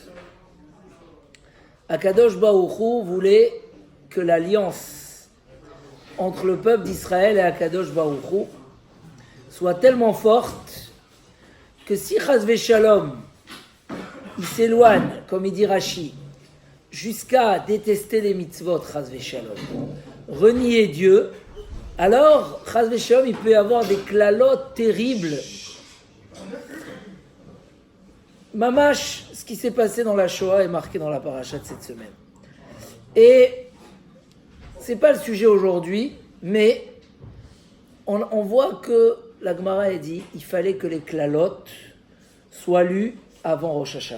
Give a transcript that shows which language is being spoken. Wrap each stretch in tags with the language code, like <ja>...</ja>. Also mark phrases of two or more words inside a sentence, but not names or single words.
<he>הקדוש ברוך הוא</he> <fr>voulait que l'alliance entre le peuple d'Israël et Akadosh Baruch Hu soit tellement forte que si</fr> <he>חס ושלום</he> <fr>il s'éloigne, comme il dit Rashi, jusqu'à détester les mitzvot,</fr> <he>חס ושלום,</he> <fr>renier Dieu, alors</fr> <he>חס ושלום</he> <fr>il peut y avoir des klalotes terribles. Mamash, ce qui s'est passé dans la Shoah est marqué dans la paracha de cette semaine. Et c'est pas le sujet aujourd'hui, mais on voit que la Gemara a dit il fallait que les klalotes soient lues avant Rosh Hashanah.</fr>